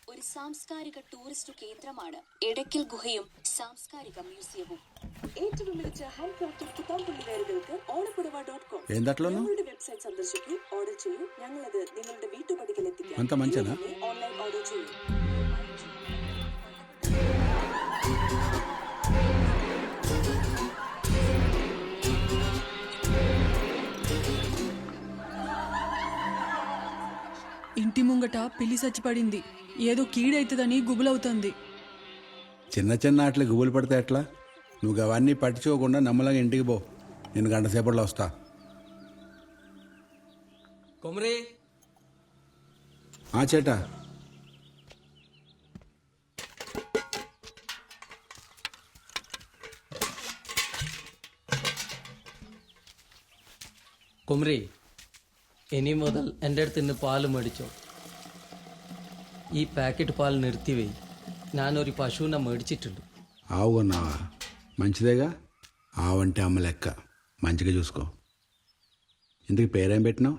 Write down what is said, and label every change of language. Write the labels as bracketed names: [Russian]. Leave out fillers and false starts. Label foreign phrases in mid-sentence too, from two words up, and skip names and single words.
[Malayalam] ഒരു സാംസ്കാരിക ടൂറിസ്റ്റ് കേന്ദ്രമാണ് എടയ്ക്കൽ ഗുഹയും സാംസ്കാരിക മ്യൂസിയവും. ഏറ്റവും മികച്ച ഹാൻഡ് ക്രാഫ്റ്റഡ് പുത്താമ്പുള്ളി വേറുകൾക്ക് ഓണപ്പുടവ.com ഞങ്ങളുടെ വെബ്സൈറ്റ് സന്ദർശിക്കൂ, ഓർഡർ ചെയ്യൂ. ഞങ്ങളത് നിങ്ങളുടെ വീട്ടുപടിക്കൽ എത്തിക്കാം. ഓൺലൈൻ ഓർഡർ ചെയ്യൂ. [Telugu] ఇంటి ముంగట పిల్లి చచ్చిపడింది. ఏదో కీడైతుందని గుబులవుతుంది. చిన్న చిన్న ఆటలు గుబులు పడితే ఎట్లా? నువ్వు అవన్నీ పట్టించుకోకుండా నమ్మలంగా ఇంటికి పో. నేను గంట సేపట్లో వస్తా. కొమరే ఆ చేటా [Malayalam] കുമരി, ഇനി മുതൽ എൻ്റെ അടുത്ത് നിന്ന് പാല് മേടിച്ചോ. ഈ പാക്കറ്റ് പാൽ നിർത്തിവെയ്. ഞാനൊരു പശുവിനെ മേടിച്ചിട്ടുണ്ട്. [Telugu] ఆవు కొన్నావా? మంచిదేగా. ఆవంటే అమ్మ లెక్క. మంచిగా చూసుకో. ఇందుకు పేరేం పెట్టినావు?